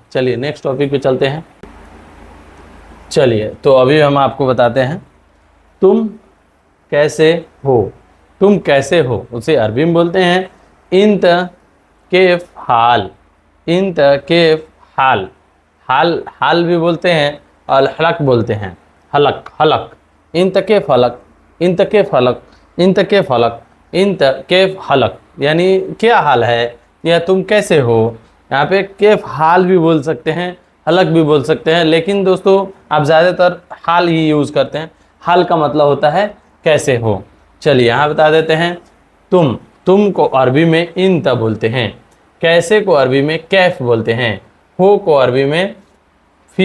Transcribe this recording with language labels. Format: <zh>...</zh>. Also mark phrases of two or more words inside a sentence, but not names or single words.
<hi>चलिए</hi> <en>next topic</en> <hi>पे चलते हैं। चलिए, तो अभी हम आपको बताते हैं तुम कैसे हो। तुम कैसे हो उसे अरबी में बोलते हैं</hi> <ar>إنت كيف حال، إنت كيف حال.</ar> <hi>हाल, हाल भी बोलते हैं और हलक बोलते हैं,</hi> <ar>حالك، حالك. إنت كيف حالك، إنت كيف حالك، إنت كيف حالك، إنت كيف حالك,</ar> <hi>यानी क्या हाल है या तुम कैसे हो। यहाँ पे</hi> <ar>كيف حال</ar> <hi>भी बोल सकते हैं, हलक भी बोल सकते हैं, लेकिन दोस्तों आप ज़्यादातर हाल ही यूज़ करते हैं। हाल का मतलब होता है कैसे हो। चलिए यहाँ बता देते हैं, तुम को अरबी में इंत बोलते हैं, कैसे को अरबी में कैफ बोलते हैं, हो को अरबी में फ़ी बोलते हैं।</hi>